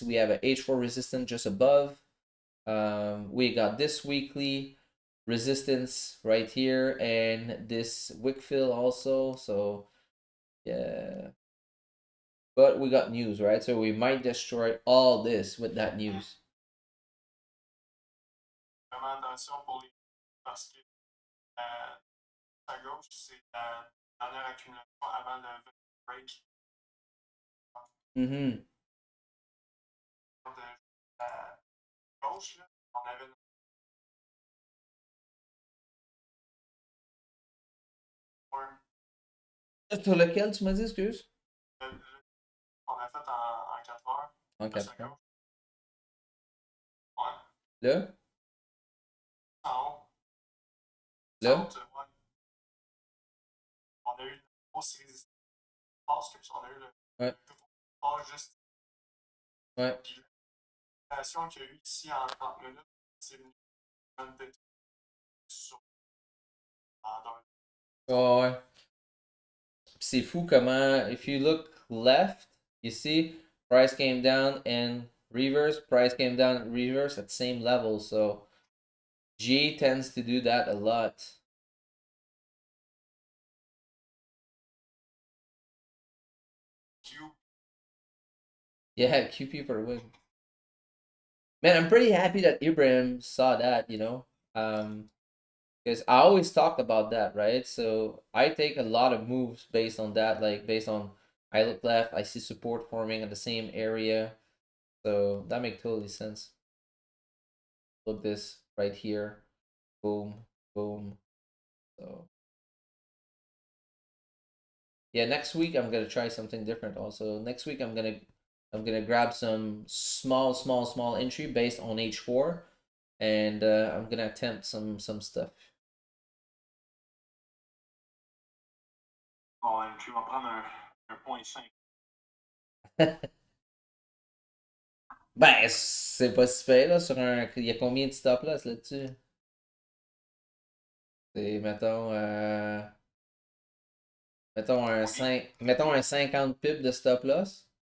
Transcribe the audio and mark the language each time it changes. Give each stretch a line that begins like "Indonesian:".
English: We have a H4 resistance just above. We got this weekly resistance right here and this wick fill also. So yeah, but we got news, right? So we might destroy all this with that news.
French: Vraiment attention pour les parce que à gauche, c'est la dernière accumulation avant le break. Mm-hmm. De gauche, là, on avait Sur lequel tu m'as dit, excuse? on a fait en 4 heures. En 4 heures. Ouais. Là? En haut. Là? Ouais. On a eu une grosse résistance. On a eu le ouais. Juste. Ouais. Puis l'opération qu'il y a eu ici en 30 minutes, c'est venu sur. Oh, ouais. C'est fou comment,
English: if you look left, you see price came down and reverse, price came down and reverse at same level. So G tends to do that a lot. Yeah, QP for a win. Man, I'm pretty happy that Ibrahim saw that, you know. Because I always talked about that, right? So I take a lot of moves based on that, like based on I look left, I see support forming in the same area. So that makes totally sense. Look this right here. Boom, boom. So yeah, next week I'm gonna try something different also. Next week I'm gonna grab some small entry based on H4, and I'm gonna attempt some stuff.
French: Bon, tu vas prendre un point 5. Ben, c'est pas si pire, là, sur un... Il y a combien de stop loss là-dessus? C'est, mettons un 50 pips de stop loss.